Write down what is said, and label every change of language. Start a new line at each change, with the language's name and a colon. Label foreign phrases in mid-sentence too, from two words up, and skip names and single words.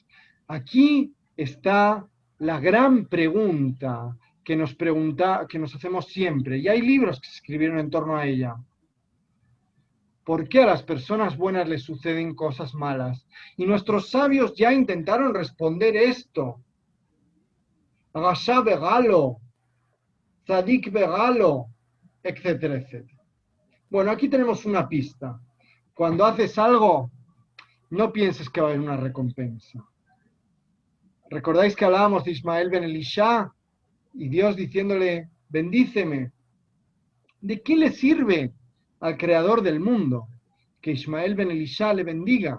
Spanish: Aquí está la gran pregunta que nos hacemos siempre, y hay libros que se escribieron en torno a ella. ¿Por qué a las personas buenas les suceden cosas malas? Y nuestros sabios ya intentaron responder esto.
Hebrew: רשע בגלו, צדיק בגלו,
Spanish: etcétera, etcétera. Bueno, aquí tenemos una pista. Cuando haces algo, no pienses que va a haber una recompensa. ¿Recordáis que hablábamos de Ismael ben Elisha y Dios diciéndole, bendíceme? ¿De qué le sirve al creador del mundo que Ismael ben Elisha le bendiga?